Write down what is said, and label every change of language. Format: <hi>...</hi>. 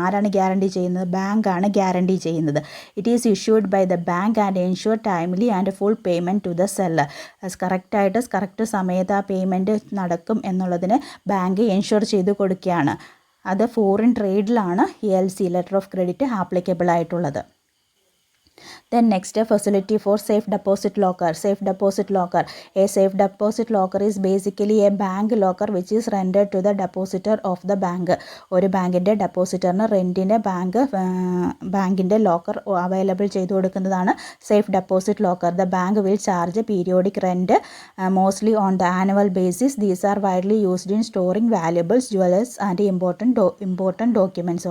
<ml>ആരാണ് ഗ്യാരണ്ടി ചെയ്യുന്നത്? ബാങ്കാണ് ഗ്യാരണ്ടി ചെയ്യുന്നത്.</ml> <en>It is issued by the bank and ensure timely and full payment to the seller.</en> <ml>Correct സമയത്ത് ആ പേയ്മെൻറ്റ് നടക്കും എന്നുള്ളതിന് ബാങ്ക് എൻഷുർ ചെയ്ത് കൊടുക്കുകയാണ്. അത് ഫോറിൻ ട്രേഡിലാണ് ഈ LC, letter of credit, applicable ആയിട്ടുള്ളത്.</ml> <en>Then next, facility for safe deposit locker. A safe deposit locker is basically a bank locker which is rented to the depositor of the bank.</en> <ml>ഒരു ബാങ്കിൻ്റെ ഡെപ്പോസിറ്ററിന് റെൻറ്റിന് ബാങ്കിൻ്റെ locker available ചെയ്തു കൊടുക്കുന്നതാണ് safe deposit locker.</ml> <en>The bank will charge periodic rent mostly on the annual basis. These are widely used in storing valuables, jewellers and important documents.</en>